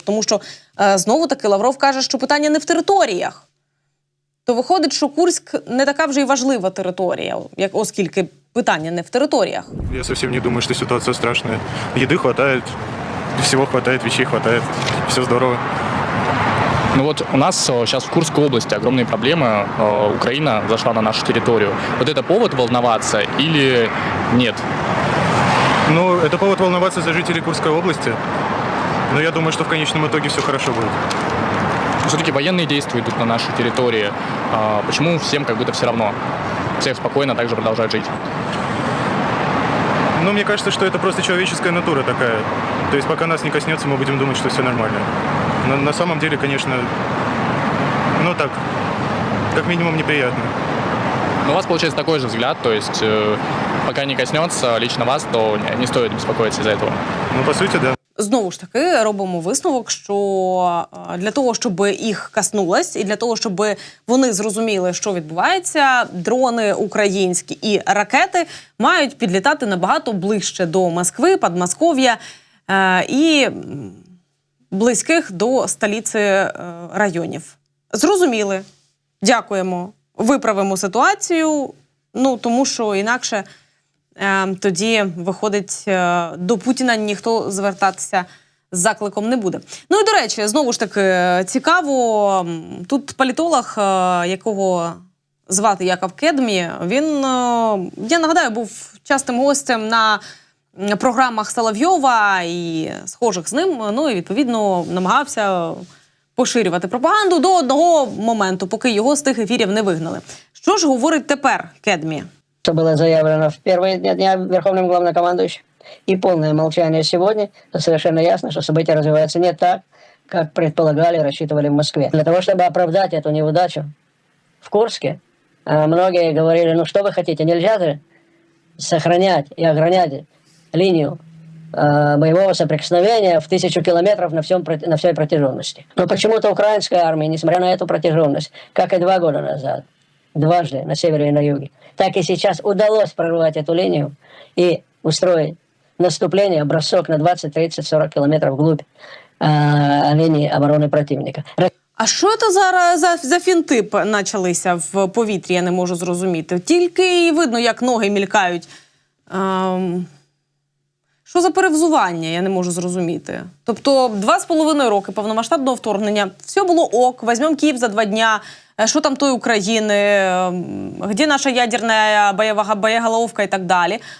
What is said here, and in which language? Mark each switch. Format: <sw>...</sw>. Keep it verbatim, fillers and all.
<uk>Тому що, е, знову-таки, Лавров каже, що питання не в територіях. То виходить, що Курськ не така вже й важлива територія, як, оскільки питання не в територіях. Я зовсім не думаю, що ситуація страшна. Їди хватає, всього хватає, вещей хватає.</uk> <ru>Все здорово. Ну вот у нас сейчас в Курской области огромные проблемы. Украина зашла на нашу территорию. Вот это повод волноваться или нет? Ну, это повод волноваться за жителей Курской области. Но я думаю, что в конечном итоге все хорошо будет. Все-таки военные действия идут на нашей территории. Почему всем как будто все равно? Всех спокойно также продолжают жить? Ну, мне кажется, что это просто человеческая натура такая. То есть пока нас не коснется, мы будем думать, что все нормально. На, на самом деле, конечно, ну так, как минимум неприятно. Но у вас получается такой же взгляд, то есть э, пока не коснется лично вас, то не, не стоит беспокоиться из-за этого. Ну, по сути, да.</ru> <uk>Знову ж таки, робимо висновок, що для того, щоб їх коснулось, і для того, щоб вони зрозуміли, що відбувається, дрони українські і ракети мають підлітати набагато ближче до Москви, Подмосков'я е, і близьких до столиці е, районів. Зрозуміли. Дякуємо. Виправимо ситуацію, ну, тому що інакше тоді, виходить, до Путіна ніхто звертатися з закликом не буде. Ну і, до речі, знову ж таки, цікаво, тут політолог, якого звати Яков Кедмі, він, е, я нагадаю, був частим гостем на програмах Соловйова і схожих з ним, ну і, відповідно, намагався поширювати пропаганду до одного моменту, поки його з тих ефірів не вигнали. Що ж говорить тепер Кедмі?</uk> <ru>Что было заявлено в первые дня Верховным главнокомандующим. И полное молчание сегодня. Совершенно ясно, что события развиваются не так, как предполагали и рассчитывали в Москве. Для того, чтобы оправдать эту неудачу в Курске, многие говорили, ну что вы хотите, нельзя же сохранять и огранять линию боевого соприкосновения в тысячу километров на, всем, на всей протяженности. Но почему-то украинская армия, несмотря на эту протяженность, как и два года назад, дважды на севере и на юге, так и сейчас удалось прорвать эту линию и устроить наступление, бросок на двадцать, тридцать, сорок километров вглубь э, линии обороны противника.</ru> <uk>А що це за, за, за фінти почалися в повітрі, я не можу зрозуміти. Тільки і видно, як ноги мількають. Ем, що за перевзування, я не можу зрозуміти. Тобто два з половиною роки повномасштабного вторгнення, все було ок, візьмемо Київ за два дня, що там той України, де наша ядерна боєголовка і так далі.</uk>